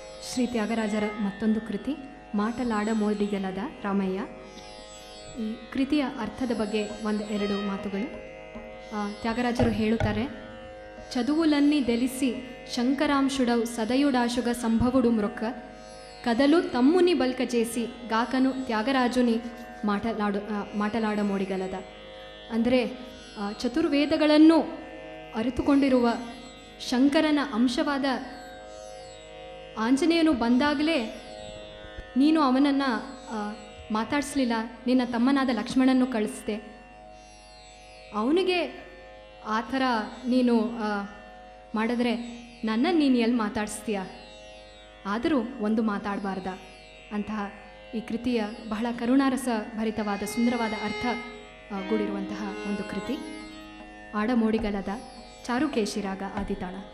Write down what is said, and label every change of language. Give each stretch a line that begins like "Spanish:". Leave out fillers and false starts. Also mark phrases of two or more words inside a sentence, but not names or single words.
Kannada: ಶ್ರೀ ತ್ಯಾಗರಾಜರ ಮತ್ತೊಂದು ಕೃತಿ ಮಾಟಲಾಡ ಮೋಡಿಗಲದ ರಾಮಯ್ಯ. ಈ ಕೃತಿಯ ಅರ್ಥದ ಬಗ್ಗೆ ಎರಡು ಮಾತುಗಳು. ತ್ಯಾಗರಾಜರು ಹೇಳುತ್ತಾರೆ,
Telugu: చదువులన్నీ దెలిసి శంకరాంశుడవు సదయుడాశుగ సంభవుడు మ్రొక్క కథలు తమ్ముని బల్క చేసి గాకను త్యాగరాజుని మాటలాడమోడిగలద.
Kannada: ಅಂದರೆ ಚತುರ್ವೇದಗಳನ್ನು ಅರಿತುಕೊಂಡಿರುವ ಶಂಕರನ ಅಂಶವಾದ ಆಂಜನೇಯನು ಬಂದಾಗಲೇ ನೀನು ಅವನನ್ನು ಮಾತಾಡಿಸ್ಲಿಲ್ಲ, ನಿನ್ನ ತಮ್ಮನಾದ ಲಕ್ಷ್ಮಣನ್ನು ಕಳಿಸ್ದೆ, ಅವನಿಗೆ ಆ ಥರ ನೀನು ಮಾಡಿದ್ರೆ ನನ್ನನ್ನು ನೀನು ಎಲ್ಲಿ ಮಾತಾಡಿಸ್ತೀಯ, ಆದರೂ ಒಂದು ಮಾತಾಡಬಾರ್ದ ಅಂತಹ ಈ ಕೃತಿಯ ಬಹಳ ಕರುಣಾರಸ ಭರಿತವಾದ ಸುಂದರವಾದ ಅರ್ಥ ಗೂಡಿರುವಂತಹ ಒಂದು ಕೃತಿ. ಆಡಮೋಡಿಗಲದ ಚಾರುಕೇಶಿರಾಗ ಆದಿತಾಳ.